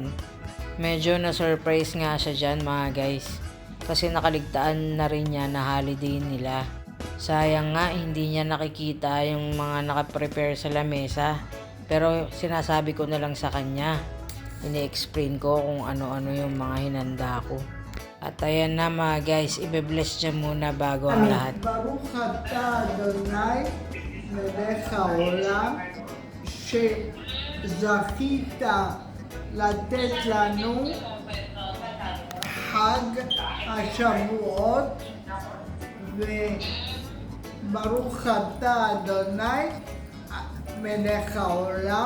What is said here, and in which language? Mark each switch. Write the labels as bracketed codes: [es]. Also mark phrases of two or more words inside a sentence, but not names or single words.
[tl] Medyo na-surprise nga siya dyan mga guys, kasi nakaligtaan na rin niya na holiday nila. Sayang nga hindi niya nakikita yung mga nakaprepare sa lamesa, pero sinasabi ko na lang sa kanya. Ini-explain ko kung ano-ano yung mga hinanda ko. At ayan na mga guys, ibe-bless niya muna bago ang lahat. [he] ברוך אתה אדוני מלך העולם שזכית לתת לנו חג השבועות, וברוך אתה אדוני מלך העולם.